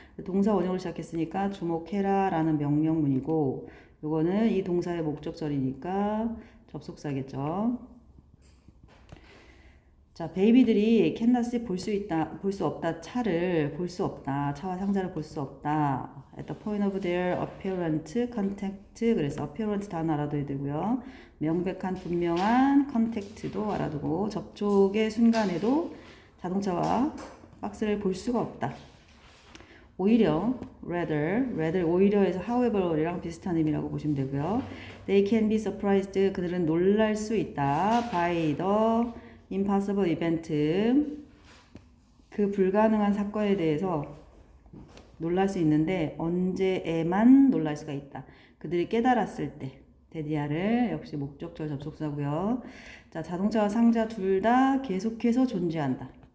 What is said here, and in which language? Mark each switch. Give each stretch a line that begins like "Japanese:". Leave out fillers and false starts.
Korean: 동사 원형으로 시작했으니까 주목해라 라는 명령문이고 요거는 이 동사의 목적절이니까 접속사겠죠. 자, 베이비들이 캔다스 볼 수 있다, 볼 수 없다, 차를 볼 수 없다, 차와 상자를 볼 수 없다.
English: At the point of their apparent contact.
Korean: 그래서 apparent 단어 알아둬야 되고요. 명백한 분명한 contact도 알아두고 접촉의 순간에도 자동차와 박스를 볼 수가 없다. 오히려 rather 오히려에서 however이랑 비슷한 의미라고 보시면 되고요.
English: They can be surprised.
Korean: 그들은 놀랄 수 있다.
English: by the impossible event.
Korean: 그 불가능한 사건에 대해서 놀랄 수 있는데 언제에만 놀랄 수가 있다. 그들이 깨달았을 때. 데디아를 역시 목적절 접속사고요. 자, 자동차와 상자 둘 다 계속해서 존재한다.